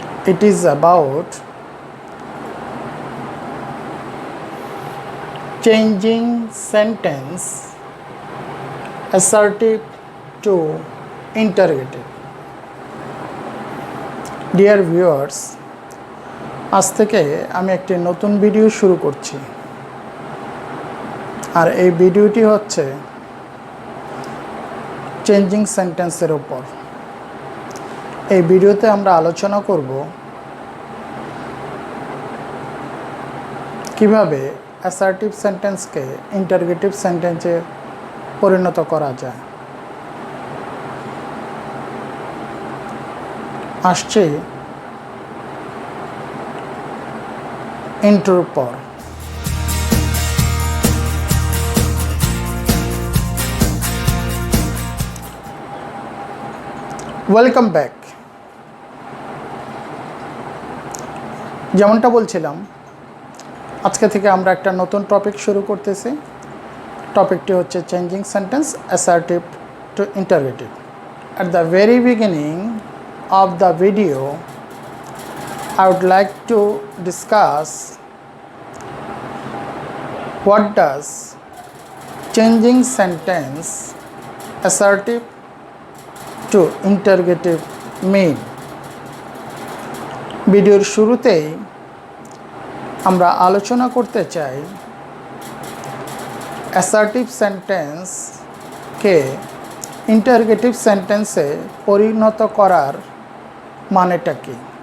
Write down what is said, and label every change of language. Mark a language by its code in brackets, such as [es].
[en] It is about changing sentence assertive to interrogative. Dear viewers, [bn] আজ থেকে আমি একটি নতুন ভিডিও শুরু করছি। আর এই ভিডিওটি হচ্ছে চেঞ্জিং সেন্টেন্সের উপর। এই ভিডিওতে আমরা আলোচনা করব কিভাবে অ্যাসার্টিভ সেন্টেন্সকে ইন্টারোগেটিভ সেন্টেন্সে পরিণত করা যায়। আসছে ইন্ট্রোর পর। [en] Welcome back. [bn] যেমনটা বলছিলাম, আজকে থেকে আমরা একটা নতুন টপিক শুরু করতেছি। টপিকটি হচ্ছে changing sentence assertive two interrogative. [en] At the very beginning of the video I would like to discuss what does changing sentence assertive to interrogative mean. [bn] ভিডিওর শুরুতেই আমরা আলোচনা করতে চাই অ্যাসার্টিভ সেন্টেন্সকে ইন্টারোগেটিভ সেন্টেন্সে পরিণত করার মানেটা কি।